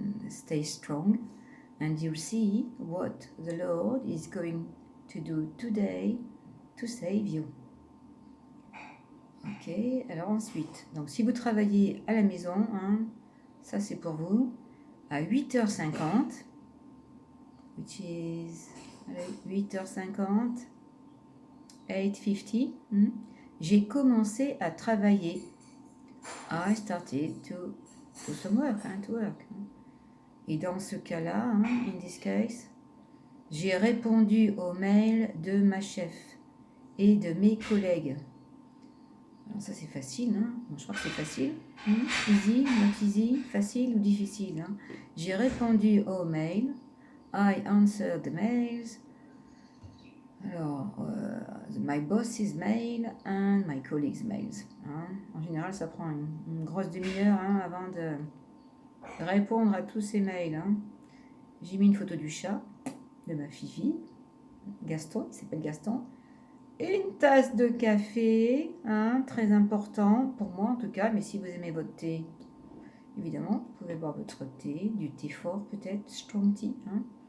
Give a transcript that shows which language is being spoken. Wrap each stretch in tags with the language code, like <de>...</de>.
<en>Stay strong and you'll see what the Lord is going to do today to save you.</en> <fr>Ok, alors ensuite, donc si vous travaillez à la maison, ça c'est pour vous, à 8h50,</fr> <en>which is</en> <fr>8h50, 8:50, j'ai commencé à travailler.</fr> <en>I started to do some work, to work.</en> <fr>Et dans ce cas-là,</fr> <en>in this case,</en> <fr>j'ai répondu aux mails de ma chef et de mes collègues. Alors ça c'est facile, bon, je crois que c'est facile.</fr> <en>Easy, not easy,</en> <fr>facile ou difficile. J'ai répondu aux mails.</fr> <en>I answered the mails Alors, my boss's mail and my colleague's mails. Hein.</en> <fr>En général, ça prend une grosse demi-heure hein, avant de répondre à tous ces mails. Hein. J'ai mis une photo du chat, de ma Fifi, Gaston, il s'appelle Gaston. Une tasse de café, hein, très important, pour moi en tout cas, mais si vous aimez votre thé, évidemment, vous pouvez boire votre thé, du thé fort peut-être,</fr> <en>strong tea.</en> <fr>Hein.</fr>